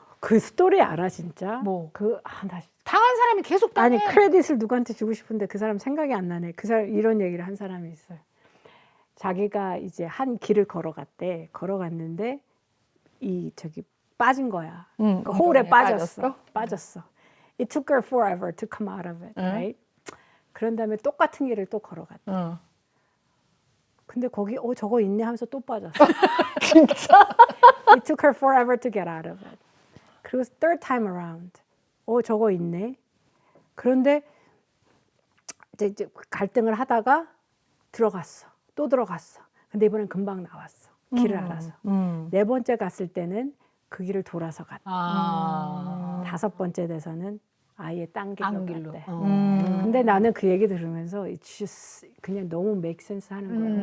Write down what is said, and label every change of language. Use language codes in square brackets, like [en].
[ko] 그 스토리 알아 진짜? 뭐? 나 당한 사람이 계속 당해. 아니 크레딧을 누구한테 주고 싶은데 그 사람 생각이 안 나네. 그 사람 이런 얘기를 한 사람이 있어요. 자기가 이제 한 길을 걸어갔대. 걸어갔는데 저기 빠진 거야. 그 홀에 빠졌어. [en] It took her forever to come out of it, right? [ko] 그런 다음에 똑같은 길을 또 걸어갔대. 근데 거기 저거 있네 하면서 또 빠졌어. 진짜? [en] It took her forever to get out of it. [ko] 그리고 [en] third time around. [ko] 저거 있네. 그런데 이제 갈등을 하다가 들어갔어. 또 들어갔어. 근데 이번엔 금방 나왔어. 길을 알아서. 네 번째 갔을 때는 그 길을 돌아서 갔다. 다섯 번째 돼서는 아예 딴 길로 갔대. 근데 나는 그 얘기 들으면서 [en] it's just [ko] 그냥 너무 [en] make sense [ko] 하는 거야.